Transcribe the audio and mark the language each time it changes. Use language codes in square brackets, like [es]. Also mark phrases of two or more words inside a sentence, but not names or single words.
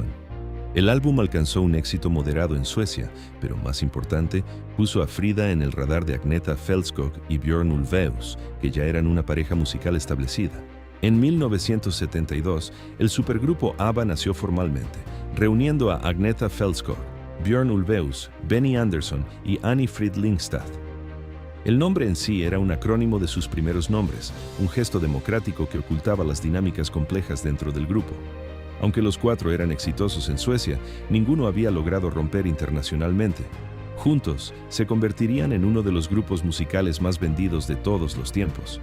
[es] El álbum alcanzó un éxito moderado en Suecia, pero más importante, puso a Frida en el radar de Agneta Fältskog y Björn Ulvaeus, que ya eran una pareja musical establecida. En 1972, el supergrupo ABBA nació formalmente, reuniendo a Agneta Fältskog, Björn Ulvaeus, Benny Andersson y Annie Frid Lyngstad. El nombre en sí era un acrónimo de sus primeros nombres, un gesto democrático que ocultaba las dinámicas complejas dentro del grupo. Aunque los cuatro eran exitosos en Suecia, ninguno había logrado romper internacionalmente. Juntos, se convertirían en uno de los grupos musicales más vendidos de todos los tiempos.